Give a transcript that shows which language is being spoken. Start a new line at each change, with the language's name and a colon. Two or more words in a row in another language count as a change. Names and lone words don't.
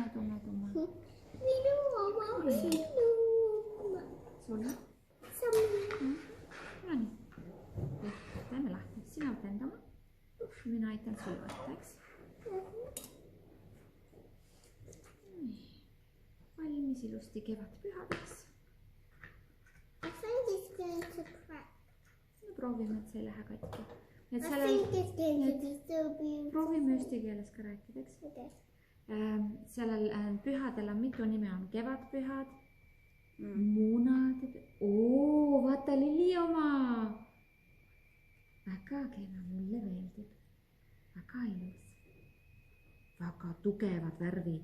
Estonian: Minu oma, sinu oma. Sulle? No nii. Teeme lahti. Sina võtta enda oma. Mina aitan sul võtta, eks? Valmis ilusti kevadpühadeks.
English: I think it's going to crack.
Estonian: Proovime, et see ei lähe katki.
English: I think it's going to be so beautiful.
Estonian: Proovime eesti keeles ka rääkida, eks? Okay. Sellel pühadel on mitu nime, on kevadpühad, munad. Vaata lilli oma. Väga kena, mulle meeldib. Väga ilus. Väga tugevad värvid.